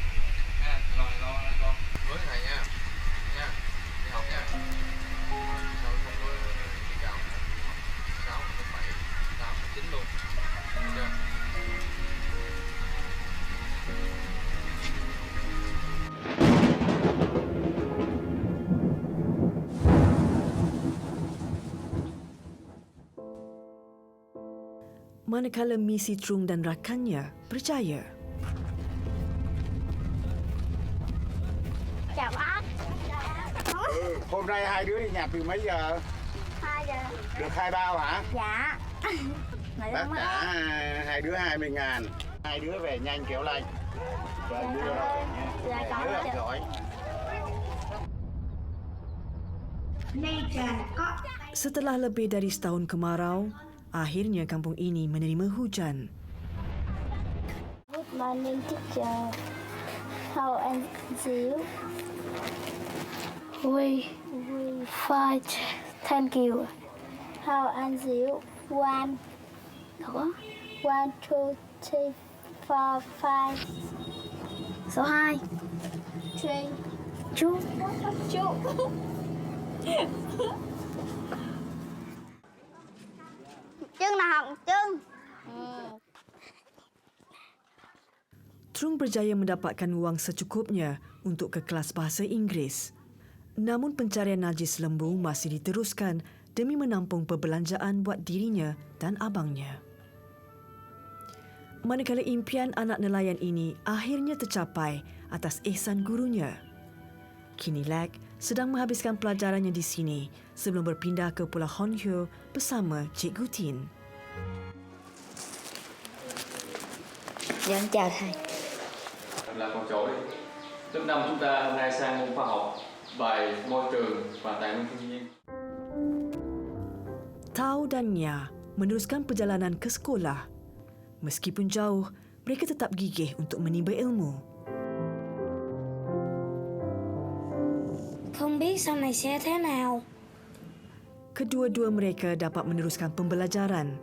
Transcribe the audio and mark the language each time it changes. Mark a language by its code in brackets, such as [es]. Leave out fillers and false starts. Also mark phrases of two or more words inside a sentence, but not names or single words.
[vi] Rồi lo con với thầy nha. Nha. Đi học nha. Sau không có đi cạo. 6, 7, 8, 9 luôn. Được chưa? [ms] Manakala Misi Trung dan rakannya percaya. [vi] Chào bác. Hôm nay hai đứa đi nhặt từ mấy giờ? 2 giờ. Được 2 bao hả? Dạ. Bác trả hai đứa 20.000. Hai đứa về nhanh kéo lạnh. Và đưa Dạ có đứa chị. giỏi. [ms] Setelah lebih dari setahun kemarau, akhirnya kampung ini menerima hujan. [en] Good morning teacher. How are you? We fine. Thank you. How are you? 1, 2, 3, 4, 5. [vi] Số 2. 3. Chú. Trưng nào học Trưng. [ms] Trung berjaya mendapatkan wang secukupnya untuk ke kelas bahasa Inggeris. Namun pencarian najis lembu masih diteruskan demi menampung perbelanjaan buat dirinya dan abangnya. Manakala impian anak nelayan ini akhirnya tercapai atas ihsan gurunya, kini Lag sedang menghabiskan pelajarannya di sini sebelum berpindah ke Pulau Honhyo bersama Cikgu Tin. [vi] Dạ, chào thầy. Là con chối. Lớp 5 chúng ta hôm nay sang môn khoa học, bài môi trường và tài nguyên thiên nhiên. [ms] Tao dan Nya meneruskan perjalanan ke sekolah. Meskipun jauh, mereka tetap gigih untuk menimba ilmu. [vi] Không biết sau này sẽ thế nào. [ms] Kedua-dua mereka dapat meneruskan pembelajaran.